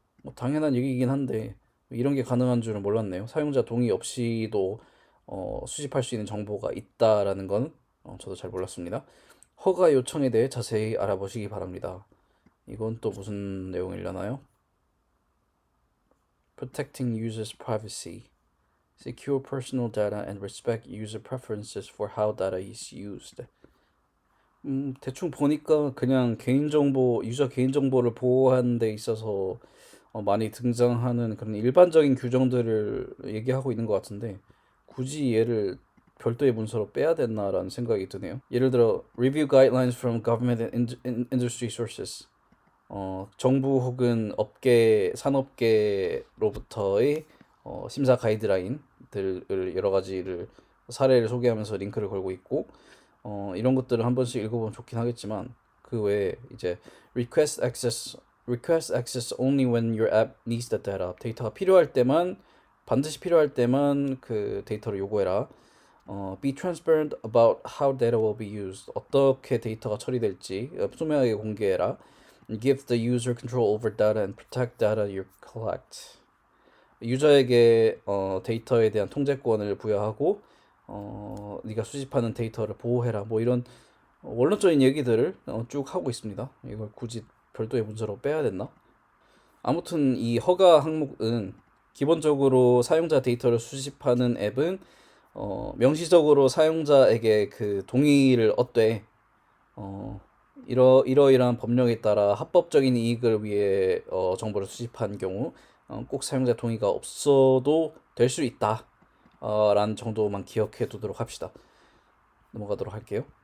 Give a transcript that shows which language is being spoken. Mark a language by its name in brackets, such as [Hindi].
[Korean] 뭐 당연한 얘기이긴 한데 이런 게 가능한 줄은 몰랐네요. 사용자 동의 없이도 수집할 수 있는 정보가 있다라는 건 저도 잘 몰랐습니다. 허가 요청에 대해 자세히 알아보시기 바랍니다. 이건 또 무슨 내용이려나요? [English] Protecting users' privacy, secure personal data, and respect user preferences for how data is used. [Korean] 대충 보니까 그냥 유저 개인정보를 보호하는 데 있어서 많이 등장하는 그런 일반적인 규정들을 얘기하고 있는 것 같은데 굳이 얘를 별도의 문서로 빼야 됐나라는 생각이 드네요. 예를 들어 [English] Review guidelines from government and industry sources. [Korean] 정부 혹은 산업계로부터의 심사 가이드라인들을 여러 가지를 사례를 소개하면서 링크를 걸고 있고 이런 것들을 한 번씩 읽어보면 좋긴 하겠지만 그 외에 이제 [English] request access only when your app needs the data. [Korean] 데이터가 반드시 필요할 때만 그 데이터를 요구해라. [English] Be transparent about how data will be used. [Korean] 어떻게 데이터가 처리될지 투명하게 공개해라. [English] and give the user control over data and protect data you collect. [Korean] 유저에게 데이터에 대한 통제권을 부여하고 네가 수집하는 데이터를 보호해라. 뭐 이런 원론적인 얘기들을 쭉 하고 있습니다. 이걸 굳이 별도의 문서로 빼야 됐나? 아무튼 이 허가 항목은 기본적으로 사용자 데이터를 수집하는 앱은 명시적으로 사용자에게 그 동의를 얻되 이러이러한 법령에 따라 합법적인 이익을 위해 정보를 수집한 경우 꼭 사용자 동의가 없어도 될 수 있다 라는 정도만 기억해 두도록 합시다. 넘어가도록 할게요.